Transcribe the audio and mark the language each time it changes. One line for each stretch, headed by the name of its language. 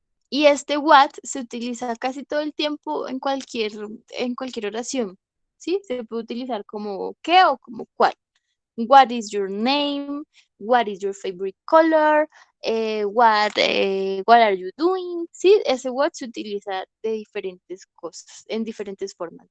Spanish: Y este what se utiliza casi todo el tiempo en cualquier oración, ¿sí? Se puede utilizar como qué o como cuál.
English: What is your name? What is your favorite color? What are you doing?
Spanish: Sí, ese what se utiliza de diferentes cosas, en diferentes formas.